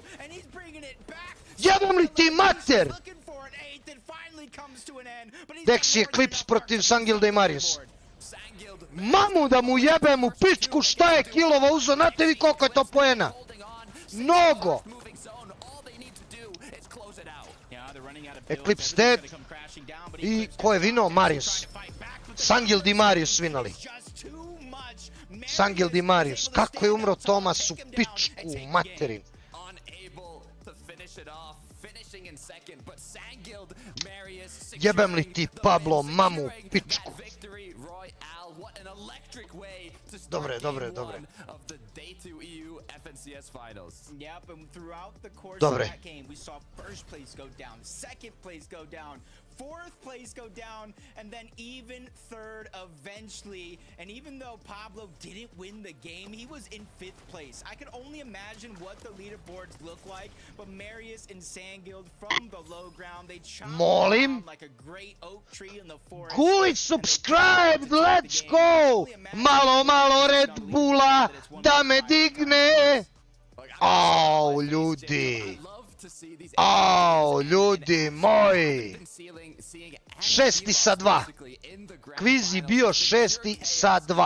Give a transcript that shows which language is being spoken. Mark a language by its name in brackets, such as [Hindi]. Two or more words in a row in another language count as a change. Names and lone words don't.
[Serbian] Jebem li ti mater! Dex je klips protiv Sangilda i Marius. Mamu da mu jebem u pičku, šta je kilova uzo, znate vi koliko je to poena? Mnogo! [English] Eclipse dead. [Serbian] I ko je vinuo? Marius. Sangil di Marius vinali. Sangil di Marius. Kako je umro Tomas u pičku materin. Jebem li ti Pablo mamu u pičku. Dobre. Dobre. [English] Fourth place go down, and then even third eventually. And even though Pablo didn't win the game, he was in fifth place. I can only imagine what the leaderboards look like, but Marius and Sangild from the low ground, they chopped down like a great oak tree in the forest. Koji subscribed, let's go! [Serbian] Malo Red Bulla da me digne! Au, ljudi! Au, ljudi moji! 6 sa 2. Kviz je bio 6 sa 2.